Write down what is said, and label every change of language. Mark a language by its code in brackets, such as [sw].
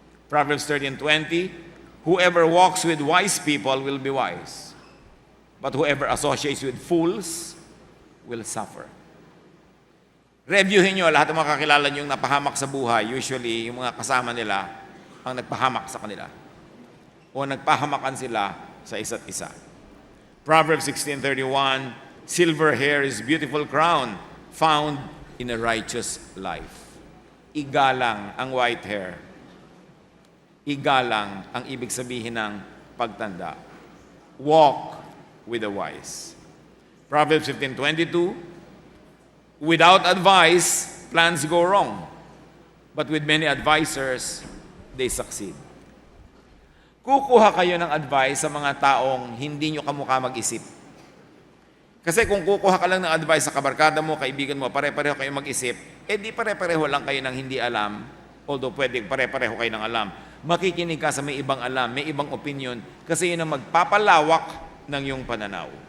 [en] Proverbs 13:20, whoever walks with wise people will be wise, but whoever associates with fools will suffer. [tl] Reviewin nyo lahat ng mga kakilala nyo yung napahamak sa buhay. Usually, yung mga kasama nila ang nagpahamak sa kanila. O nagpahamakan sila sa isa't isa. [en] Proverbs 16:31, silver hair is beautiful crown found in a righteous life. [tl] Igalang ang [en] white hair. [tl] Igalang ang ibig sabihin ng pagtanda. [en] Walk with the wise. Proverbs 15:22, without advice, plans go wrong. But with many advisors, they succeed. [tl] Kukuha kayo ng advice sa mga taong hindi nyo kamukha mag-isip. Kasi kung kukuha ka lang ng advice sa kabarkada mo, kaibigan mo, pare-pareho kayo mag-isip, di pare-pareho lang kayo ng hindi alam, although pwede pare-pareho kayo ng alam. Makikinig ka sa may ibang alam, may ibang opinion, kasi yun ang magpapalawak ng iyong pananaw.